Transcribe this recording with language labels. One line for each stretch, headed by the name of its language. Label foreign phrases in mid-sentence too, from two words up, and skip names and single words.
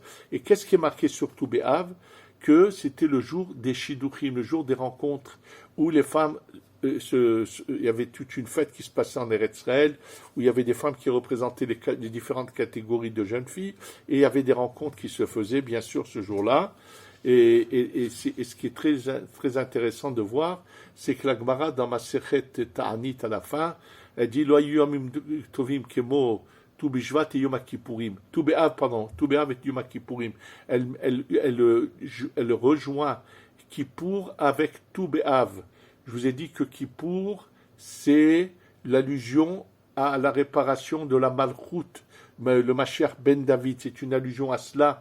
French: Et qu'est-ce qui est marqué sur tout Béhav? Que c'était le jour des Shidduchim, le jour des rencontres, où les femmes, il y avait toute une fête qui se passait en Eretz Israël, où il y avait des femmes qui représentaient les différentes catégories de jeunes filles, et il y avait des rencontres qui se faisaient, bien sûr, ce jour-là. Et ce qui est très, très intéressant de voir, c'est que la Gemara, dans Masechet Ta'anit à la fin, elle dit
Hebrew: לא ימים טובים כמו ט״ו בשבט את יום כיפורים.
French: Tu be'av, pardon, tu be'av et yom kippourim. Elle rejoint Kippour avec tu be'av. Je vous ai dit que Kippour, c'est l'allusion à la réparation de la Malchut, le Mashiach ben David, c'est une allusion à cela.